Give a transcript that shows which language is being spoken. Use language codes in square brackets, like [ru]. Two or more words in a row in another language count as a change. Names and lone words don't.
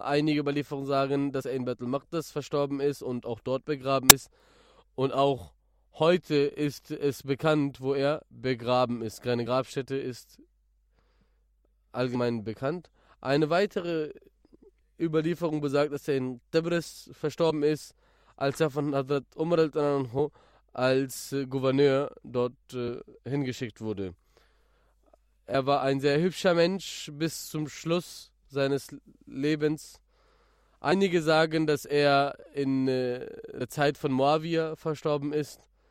[de] Einige Überlieferungen sagen, dass er in Beit al-Maqdis verstorben ist und auch dort begraben ist. Und auch heute ist es bekannt, wo er begraben ist. Keine Grabstätte ist allgemein bekannt. Eine weitere Überlieferung besagt, dass er in Tebris verstorben ist, als er von Hazrat Umar al-Anhu als Gouverneur dort hingeschickt wurde. Er war ein sehr hübscher Mensch bis zum Schluss seines Lebens. Einige sagen, dass er in der Zeit von Muawiyah verstorben ist.